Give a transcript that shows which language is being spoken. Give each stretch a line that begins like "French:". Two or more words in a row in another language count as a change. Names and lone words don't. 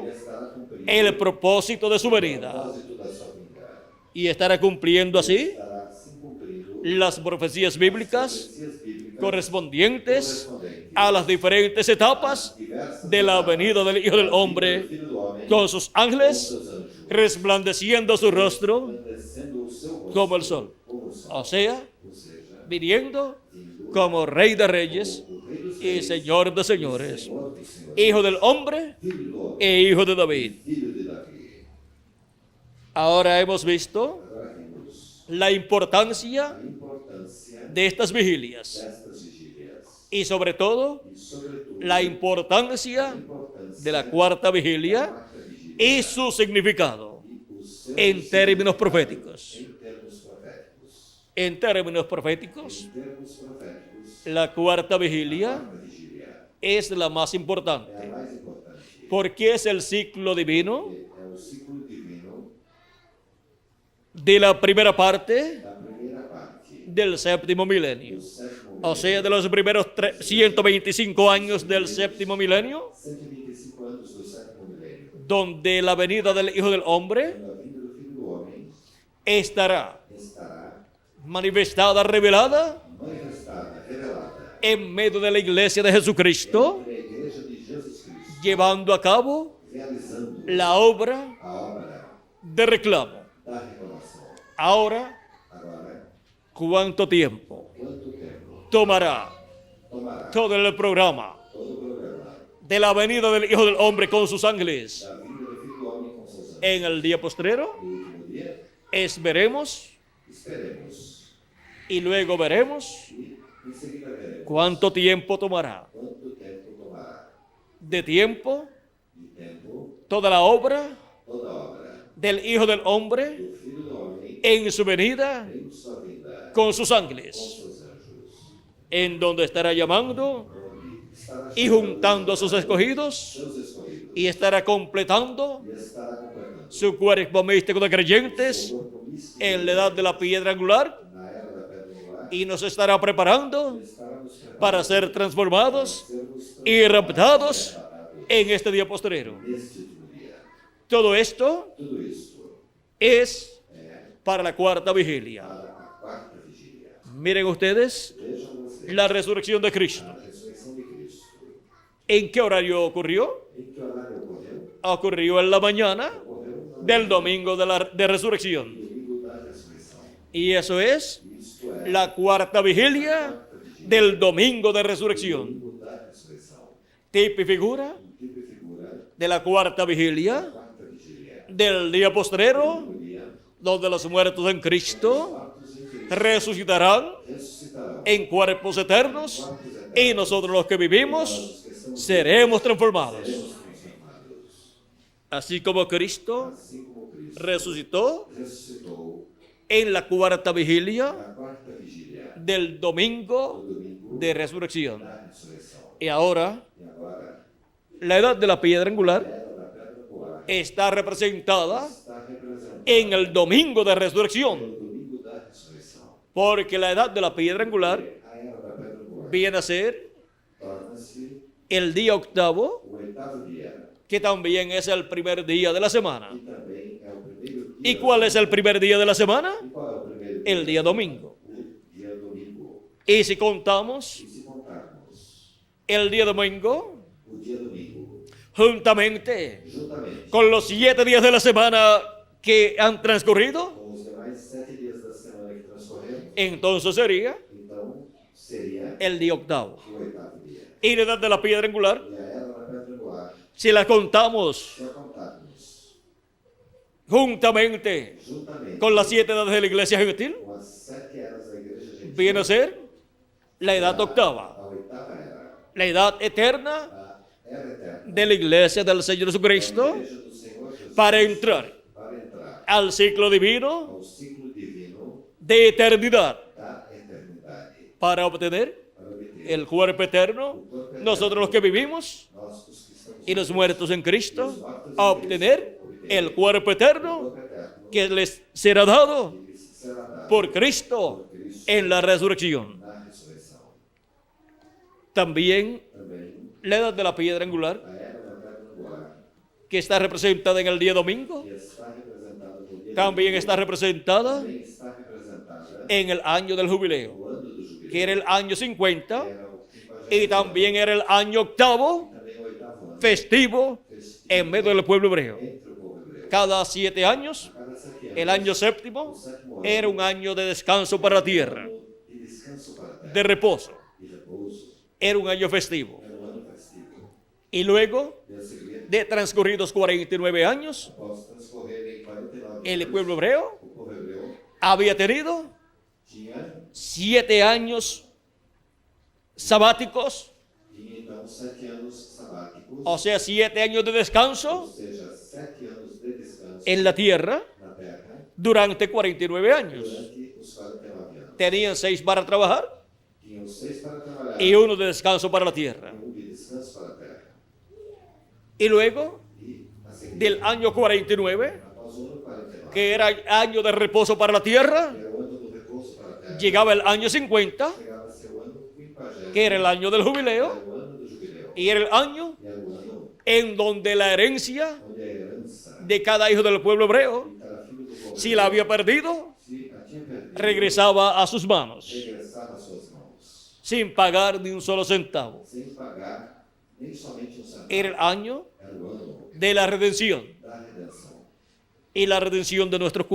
Portuguese: ele estará cumprindo
Spanish: el propósito de su
Portuguese: o
Spanish: venida.
Portuguese: propósito da sua vinda.
Spanish: Y estará cumpliendo así
Portuguese: Estará assim cumprindo
Spanish: las profecías bíblicas
Portuguese: profecias bíblicas
Spanish: correspondientes
Portuguese: correspondentes
Spanish: a las diferentes etapas
Portuguese: diversas
Spanish: de la
Portuguese: etapas
Spanish: venida del Hijo del
Portuguese: da vinda
Spanish: Hombre
Portuguese: do Filho do Homem
Spanish: con sus ángeles,
Portuguese: seus anjos,
Spanish: resplandeciendo su rostro
Portuguese: resplandecendo o seu rosto
Spanish: como el sol.
Portuguese: como o sol.
Spanish: O sea,
Portuguese: Ou seja,
Spanish: viniendo
Portuguese: vindo
Spanish: como Rey de Reyes
Portuguese: o Rei dos
Spanish: y
Portuguese: Reis,
Spanish: Señor de
Portuguese: e
Spanish: Señores,
Portuguese: Senhor dos Senhores,
Spanish: Hijo del hombre
Portuguese: Filho do homem,
Spanish: e Hijo de David.
Portuguese: Filho de Davi.
Spanish: Ahora hemos visto
Portuguese: Agora vimos
Spanish: la importancia
Portuguese: a importância
Spanish: de estas vigilias
Portuguese: destas vigílias
Spanish: y sobre todo
Portuguese: e, sobretudo,
Spanish: la importancia
Portuguese: a importância
Spanish: de la cuarta
Portuguese: da
Spanish: vigilia
Portuguese: quarta vigília
Spanish: y su significado
Portuguese: e o seu
Spanish: en términos
Portuguese: significado
Spanish: proféticos.
Portuguese: em termos proféticos.
Spanish: En términos proféticos,
Portuguese: Em termos proféticos,
Spanish: la cuarta
Portuguese: a
Spanish: vigilia
Portuguese: quarta vigília
Spanish: es la más
Portuguese: é
Spanish: importante
Portuguese: a mais importante,
Spanish: porque es el ciclo divino
Portuguese: porque é o ciclo divino
Spanish: de la primera parte
Portuguese: da primeira parte
Spanish: del séptimo milenio.
Portuguese: do sétimo
Spanish: O sea, de los primeros 125 años del séptimo milenio,
Portuguese: 125 anos do sétimo milênio,
Spanish: donde la venida del Hijo del Hombre
Portuguese: quando a vinda do Filho do Homem
Spanish: estará
Portuguese: estará
Spanish: manifestada, revelada
Portuguese: manifestada, revelada
Spanish: en medio de la iglesia de Jesucristo,
Portuguese: entre a Igreja de Jesus Cristo,
Spanish: llevando a cabo
Portuguese: realizando
Spanish: la obra
Portuguese: a obra
Spanish: de reclamo.
Portuguese: da reclamação.
Spanish: Ahora,
Portuguese: Agora,
Spanish: ¿cuánto tiempo
Portuguese: quanto tempo
Spanish: tomará
Portuguese: tomará
Spanish: todo el programa
Portuguese: todo o programa
Spanish: de la venida del Hijo del Hombre con sus ángeles
Portuguese: da vinda do Filho do Homem com seus anjos?
Spanish: en el día postrero?
Portuguese: No último dia,
Spanish: Veremos
Portuguese: esperemos
Spanish: y luego veremos
Portuguese: e em seguida veremos
Spanish: cuánto tiempo tomará.
Portuguese: quanto tempo tomará.
Spanish: De tiempo,
Portuguese: De tempo,
Spanish: toda la obra
Portuguese: toda obra
Spanish: del Hijo del Hombre
Portuguese: do Filho do Homem
Spanish: en su venida
Portuguese: em sua vida
Spanish: con sus
Portuguese: com
Spanish: ángeles,
Portuguese: seus anjos,
Spanish: en donde estará llamando
Portuguese: onde estará
Spanish: y
Portuguese: chamando
Spanish: juntando a sus escogidos
Portuguese: seus escolhidos
Spanish: y estará completando
Portuguese: e estará completando
Spanish: su cuerpo místico de creyentes
Portuguese: o corpo místico
Spanish: en la edad de la piedra angular
Portuguese: na era da pedra angular
Spanish: y nos estará preparando
Portuguese: e estará nos preparando
Spanish: para ser transformados
Portuguese: sermos
Spanish: y raptados
Portuguese: arrebatados
Spanish: en este día postrero.
Portuguese: neste último dia.
Spanish: Todo esto
Portuguese: Tudo isso
Spanish: es
Portuguese: é
Spanish: para la cuarta vigilia.
Portuguese: para a quarta vigília.
Spanish: Miren ustedes
Portuguese: Vejam vocês
Spanish: la resurrección de Cristo.
Portuguese: a ressurreição de Cristo.
Spanish: ¿En qué horario ocurrió?
Portuguese: Em que horário ocorreu?
Spanish: Ocurrió en la mañana
Portuguese: Ocorreu no
Spanish: del domingo de resurrección.
Portuguese: domingo da ressurreição.
Spanish: Y eso es
Portuguese: Isto é
Spanish: la cuarta vigilia del domingo de resurrección.
Portuguese: domingo da ressurreição.
Spanish: Tipo y figura
Portuguese: Tipo e figura
Spanish: de la cuarta vigilia
Portuguese: da quarta vigília.
Spanish: del día postrero,
Portuguese: No dia,
Spanish: donde los muertos en Cristo
Portuguese: mortos em Cristo
Spanish: resucitarán
Portuguese: ressuscitarão.
Spanish: en cuerpos eternos y nosotros los que vivimos
Portuguese: Nós que estamos
Spanish: seremos transformados.
Portuguese: seremos transformados.
Spanish: Así como Cristo
Portuguese: Assim como Cristo
Spanish: resucitó
Portuguese: ressuscitou
Spanish: en la cuarta vigilia
Portuguese: na quarta vigília
Spanish: del
Portuguese: do
Spanish: domingo
Portuguese: domingo
Spanish: de resurrección.
Portuguese: da ressurreição.
Spanish: Y ahora,
Portuguese: E agora,
Spanish: la edad de la piedra
Portuguese: a
Spanish: angular
Portuguese: era da pedra angular
Spanish: está representada
Portuguese: está representada
Spanish: en el domingo de
Portuguese: no
Spanish: resurrección,
Portuguese: domingo da ressurreição.
Spanish: porque la edad de la piedra angular
Portuguese: A era da pedra angular
Spanish: viene a ser
Portuguese: torna-se
Spanish: el día octavo,
Portuguese: o oitavo dia
Spanish: que también es el primer día de la semana.
Portuguese: e também é o primeiro dia.
Spanish: ¿Y cuál es el primer día de la semana?
Portuguese: E qual é o primeiro dia?
Spanish: El día domingo.
Portuguese: O dia domingo.
Spanish: Y si contamos
Portuguese: E se contarmos
Spanish: el día domingo
Portuguese: o dia domingo
Spanish: juntamente
Portuguese: juntamente
Spanish: con los 7 días de la semana que han transcurrido,
Portuguese: com os demais 7 dias da semana que transcorreram,
Spanish: entonces sería
Portuguese: então seria
Spanish: el día octavo.
Portuguese: o oitavo dia.
Spanish: Y la edad de la piedra angular,
Portuguese: E a era da pedra angular,
Spanish: si la contamos
Portuguese: se a contarmos
Spanish: juntamente
Portuguese: juntamente
Spanish: con las 7 edades de la iglesia gentil,
Portuguese: com as 7 eras da igreja gentil,
Spanish: viene a ser la edad octava,
Portuguese: a oitava era,
Spanish: la edad eterna
Portuguese: a era eterna,
Spanish: de la iglesia del Señor
Portuguese: a
Spanish: Jesucristo
Portuguese: igreja do Senhor Jesus,
Spanish: para entrar
Portuguese: para entrar
Spanish: al ciclo divino
Portuguese: ao ciclo divino
Spanish: de eternidad,
Portuguese: da eternidade,
Spanish: para obtener
Portuguese: para obter
Spanish: el cuerpo eterno, nosotros los que vivimos
Portuguese: nós os que estamos
Spanish: y los muertos en Cristo, a obtener el cuerpo eterno
Portuguese: corpo eterno,
Spanish: que les será dado
Portuguese: que será dado
Spanish: por Cristo en la resurrección.
Portuguese: na ressurreição.
Spanish: También
Portuguese: Também
Spanish: la edad de la piedra angular,
Portuguese: a era da pedra angular,
Spanish: que está representada en el día domingo,
Portuguese: que está representada no dia
Spanish: también
Portuguese: domingo,
Spanish: está representada
Portuguese: também está representada
Spanish: en el año del jubileo,
Portuguese: no ano do jubileu,
Spanish: que era el año 50,
Portuguese: que era o 50º
Spanish: y también era el año octavo,
Portuguese: também o oitavo ano
Spanish: festivo en medio del pueblo hebreo.
Portuguese: entre o povo hebreu.
Spanish: Cada 7 años,
Portuguese: A cada 7 anos,
Spanish: el año
Portuguese: o
Spanish: séptimo
Portuguese: sétimo
Spanish: era un año de descanso para la tierra,
Portuguese: ano de descanso para a terra,
Spanish: de reposo.
Portuguese: e repouso,
Spanish: Era un año festivo.
Portuguese: era um ano festivo.
Spanish: Y luego
Portuguese: E a seguir,
Spanish: de transcurridos 49 años,
Portuguese: após transcorrerem 49
Spanish: el
Portuguese: anos,
Spanish: pueblo hebreo
Portuguese: o povo hebreu
Spanish: había tenido
Portuguese: tinha
Spanish: 7 años sabáticos,
Portuguese: então 7 anos sabáticos,
Spanish: o sea, 7 años de
Portuguese: ou
Spanish: descanso
Portuguese: seja, 7 anos de descanso
Spanish: en la tierra
Portuguese: na terra
Spanish: durante 49 años.
Portuguese: durante os 49 anos.
Spanish: Tenían 6 para trabajar
Portuguese: Tinham 6 para trabalhar
Spanish: y 1 de descanso para la tierra.
Portuguese: e 1 de descanso para a terra.
Spanish: Y luego
Portuguese: E a seguir,
Spanish: del año 49,
Portuguese: após o ano 49,
Spanish: que era año de reposo para la tierra,
Portuguese: que era o ano do repouso para a terra,
Spanish: llegaba el año 50,
Portuguese: chegava-se o ano 50,
Spanish: que era el año del
Portuguese: era
Spanish: jubileo,
Portuguese: o ano do jubileu,
Spanish: y era el año
Portuguese: e era o ano
Spanish: en donde la herencia
Portuguese: onde a herança
Spanish: de cada hijo del pueblo hebreo,
Portuguese: de cada filho do povo
Spanish: si la había perdido,
Portuguese: se a tinha perdido,
Spanish: regresaba a sus manos,
Portuguese: regressava às suas mãos,
Spanish: sin pagar ni un solo centavo.
Portuguese: sem pagar nem somente um centavo.
Spanish: Era el año
Portuguese: Era o ano
Spanish: de la redención.
Portuguese: da redenção.
Spanish: Y la redención de nuestros